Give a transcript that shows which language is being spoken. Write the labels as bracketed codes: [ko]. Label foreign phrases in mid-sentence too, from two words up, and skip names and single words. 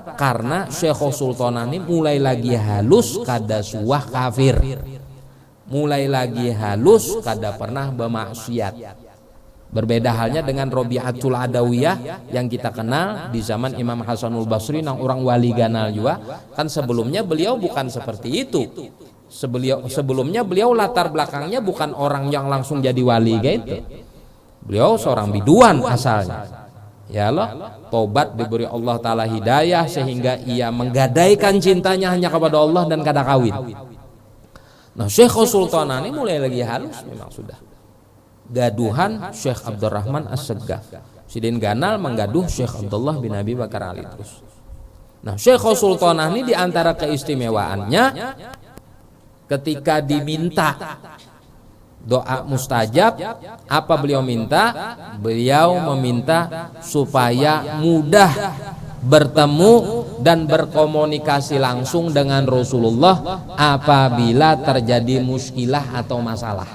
[bjn] Karena Syekhos Sultanah ini mulai lagi halus kada suah kafir, mulai lagi halus kada pernah bermaksiat. [id] Berbeda halnya dengan Robi'atul Adawiyah yang kita kenal di zaman Imam Hasanul Basri, [bjn] nang orang wali ganal juga. [id] Kan sebelumnya beliau bukan seperti itu. Sebelumnya beliau latar belakangnya bukan orang yang langsung jadi wali gitu. Beliau seorang biduan asalnya. Ya Allah, tobat diberi Allah Ta'ala hidayah sehingga ia menggadaikan cintanya hanya kepada Allah dan kada kawin. Nah, Syekhos Sultanah ini mulai lagi halus memang sudah. [bjn] Gaduhan Syekh Abdurrahman As-Segaf. Sidin Ganal menggaduh Syekh Abdullah bin Abi Bakar Ali Drus. [id] Nah, Syekhos Sultanah ini diantara keistimewaannya ketika diminta doa mustajab, apa beliau minta? Beliau meminta supaya mudah bertemu dan berkomunikasi langsung dengan Rasulullah apabila terjadi muskilah atau masalah.